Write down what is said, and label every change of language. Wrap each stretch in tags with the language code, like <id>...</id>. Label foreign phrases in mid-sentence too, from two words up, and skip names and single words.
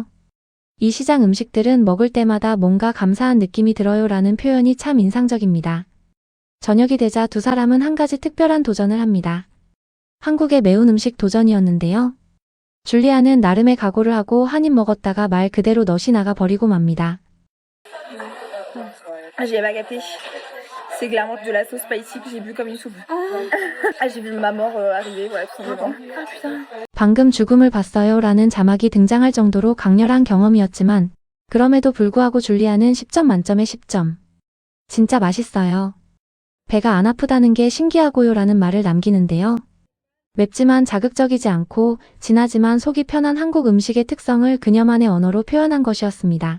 <ko>이 시장 음식들은 먹을 때마다 뭔가 감사한 느낌이 들어요라는 표현이 참 인상적입니다. 저녁이 되자 두 사람은 한 가지 특별한 도전을 합니다. 한국의 매운 음식 도전이었는데요. 줄리아는 나름의 각오를 하고 한 입 먹었다가 말 그대로 넛이 나가 버리고 맙니다.</ko> <fr>Ah, j'avais pas capté. C'est clairement de la sauce spicy que j'ai bu comme une soupe. Ah, j'ai vu ma mort arriver, voilà, tout simplement. Ah putain.</fr> <ko>방금 죽음을 봤어요 라는 자막이 등장할 정도로 강렬한 경험이었지만 그럼에도 불구하고 줄리아는 10점 만점에 10점. 진짜 맛있어요. 배가 안 아프다는 게 신기하고요 라는 말을 남기는데요. 맵지만 자극적이지 않고 진하지만 속이 편한 한국 음식의 특성을 그녀만의 언어로 표현한 것이었습니다.</ko>